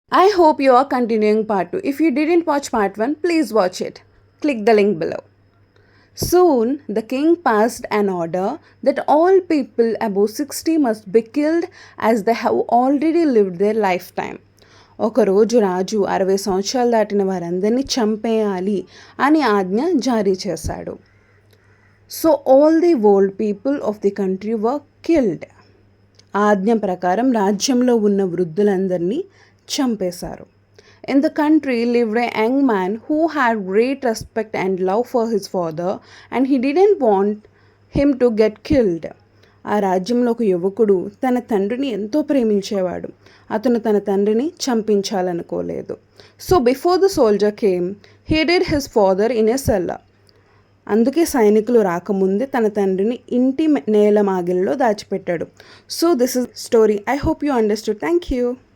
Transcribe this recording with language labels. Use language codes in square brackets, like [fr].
[en] I hope you are continuing part 2. If you didn't watch part 1, please watch it. Click the link below. Soon, the king passed an order that all people above 60 must be killed as they have already lived their lifetime. [te] ఒకరోజు రాజు 60 సంవత్సరాలు దాటిన వారందరినీ చంపేయాలి అని ఆజ్ఞ జారీ చేశాడు. [en] So all the old people of the country were killed. [te] ఆజ్ఞ ప్రకారం రాజ్యంలో ఉన్న వృద్ధులందరినీ చంపేశారు. [en] In the country lived a young man who had great respect and love for his father, and he didn't want him to get killed. [te] ఆ రాజ్యంలో ఒక యువకుడు తన తండ్రిని ఎంతో ప్రేమించేవాడు. అతను తన తండ్రిని చంపించాలనుకోలేదు. So before the soldier came he did his father in a seller. అందుకే సైనికులు రాకముందే తన తండ్రిని ఇంటి నేలమాగిల్లో దాచిపెట్టాడు. So this is story. I hope you understood. Thank you.